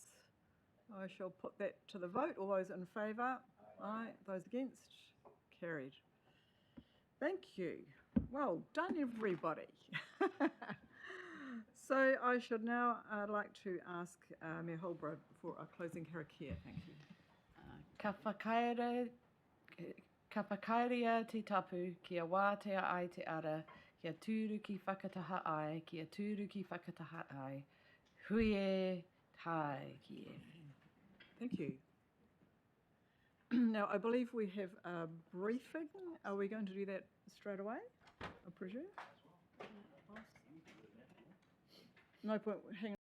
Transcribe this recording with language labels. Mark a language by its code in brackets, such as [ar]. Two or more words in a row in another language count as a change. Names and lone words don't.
[en] I shall put that to the vote. All those in favour? Aye. Those against? Carried. Thank you. Well done, everybody. So I should now like to ask Mayor Holbrook for a closing karakia. Thank you. [mi] Ka whakaerea te tapu kia wātea ai te ara, kia tūru ki whakataha ai, kia tūru ki whakataha ai. Hui e tai ki e. [en] Thank you. Now, I believe we have a briefing. Are we going to do that straight away, I presume? No point, hang on.